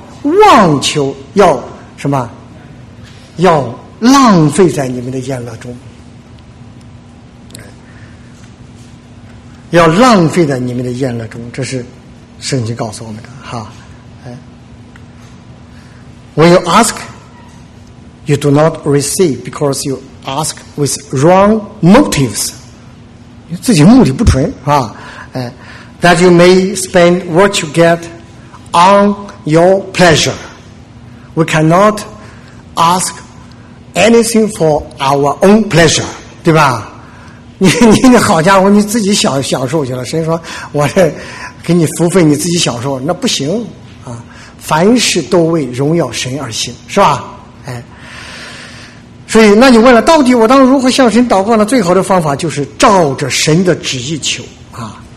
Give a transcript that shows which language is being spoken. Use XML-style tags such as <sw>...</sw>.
<zh>妄求，要什么？要浪费在你们的宴乐中，要浪费在你们的宴乐中，这是圣经告诉我们的哈。</zh> <en>When you ask, you do not receive because you ask with wrong motives.</en> <zh>自己目的不纯啊，哎</zh> <en>，that you may spend what you get on. Your pleasure. We cannot ask anything for our own pleasure.</en> <zh>对吧？你好家伙，你自己享受去了。神说我这给你福分，你自己享受，那不行啊！凡事都为荣耀神而行，是吧？哎，所以那你问了，到底我当如何向神祷告呢？最好的方法就是照着神的旨意求啊，</zh>